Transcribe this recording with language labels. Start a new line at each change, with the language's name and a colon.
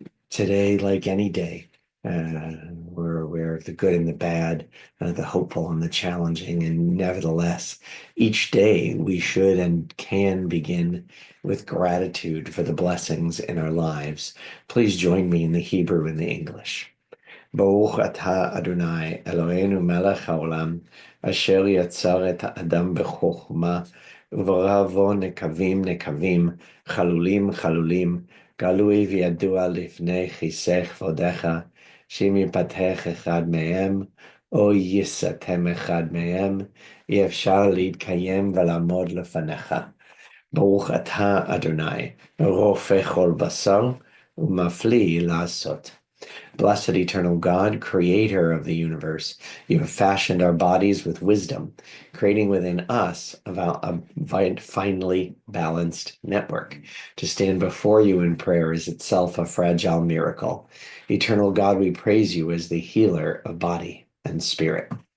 English: Today, like any day, we're aware of the good and the bad, the hopeful and the challenging, and nevertheless, each day we should and can begin with gratitude for the blessings in our lives. Please join me in the Hebrew and the English.
Hebrew: Baruch atah Adonai Eloheinu melech haolam asher yatzar et ha'adam b'chokhmah וברא נקבים נקבים, חלולים חלולים, גלוי וידוע לפני כיסא כבודך, שאם ייפתח אחד מהם, או ייסתם אחד מהם, אי אפשר להתקיים ולעמוד לפניך. ברוך אתה, אדוני, רופא כל בשר, ומפליא לעשות.
English: Blessed eternal God, creator of the universe, you have fashioned our bodies with wisdom, creating within us a finely balanced network. To stand before you in prayer is itself a fragile miracle. Eternal God, we praise you as the healer of body and spirit.